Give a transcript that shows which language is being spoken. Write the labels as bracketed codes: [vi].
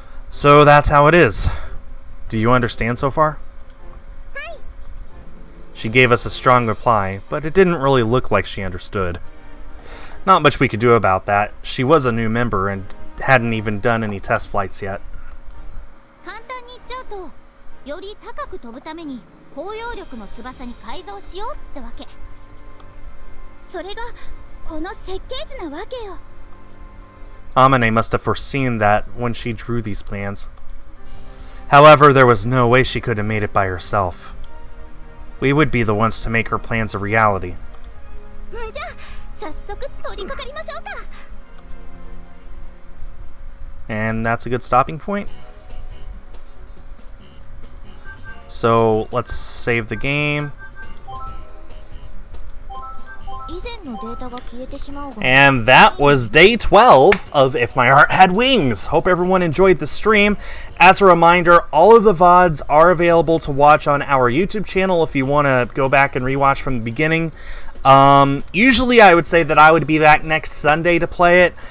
[en] So that's how it is. Do you understand so far? Hi. She gave us a strong reply, but it didn't really look like she understood. Not much we could do about that. She was a new member and hadn't even done any test flights yet. [ja] 簡単に言っちゃうと、より高く飛ぶために高揚力の翼に改造しようってわけ。それがこの設計図なわけよ。 [en] Amane must have foreseen that when she drew these plans. However, there was no way she could have made it by herself. We would be the ones to make her plans a reality. [ja] じゃあ早速取り掛かりましょうか。 [en] And that's a good stopping point. So let's save the game. [ja] 以前のデータが消えてしまうが。 [en] And that was day 12 of If My Heart Had Wings. Hope everyone enjoyed the stream. As a reminder, all of the VODs are available to watch on our YouTube channel if you want to go back and rewatch from the beginning. Usually I would say that I would be back next Sunday to play it.